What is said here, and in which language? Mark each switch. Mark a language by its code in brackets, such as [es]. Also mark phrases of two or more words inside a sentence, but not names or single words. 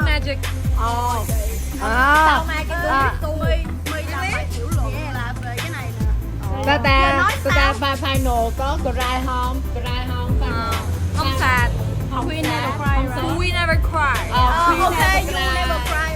[vi] music. Sao mà cái tôi làm bài tiểu luận là về cái này nè. Ta final có cry không? Cry không? [en] I'm sad. [vi] Không [en] We sad, never [vi] không [en] cry. sad. We never cry. Oh, Okay, you never